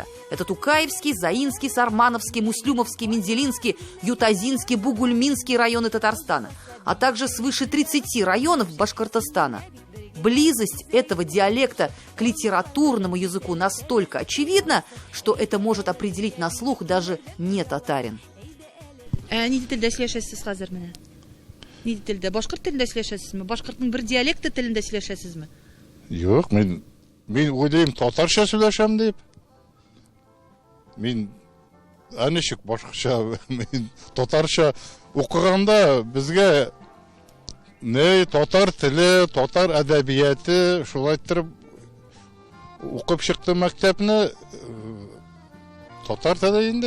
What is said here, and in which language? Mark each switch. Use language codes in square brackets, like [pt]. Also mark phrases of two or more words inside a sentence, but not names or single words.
[ru] Это Тукаевский, Заинский, Сармановский, Муслюмовский, Мензелинский, Ютазинский, Бугульминский районы Татарстана, а также свыше 30 районов Башкортостана. Близость этого диалекта к литературному языку настолько очевидна, что это может определить на слух даже не татарин. [tt] Ни тілде сөйләшәсез хәзер менә? Ни тілде? Башкорт телендә сөйләшәсезме? Башкортның бер диалекты телендә сөйләшәсезме? Юк, мен уйлыйм татарча сөйләшәм дип. Мин ничек башкача, мен татарча укыганда безгә не татар теле, татар әдәбияты шулай торып укып чыкты мәктәпне татар теле инде.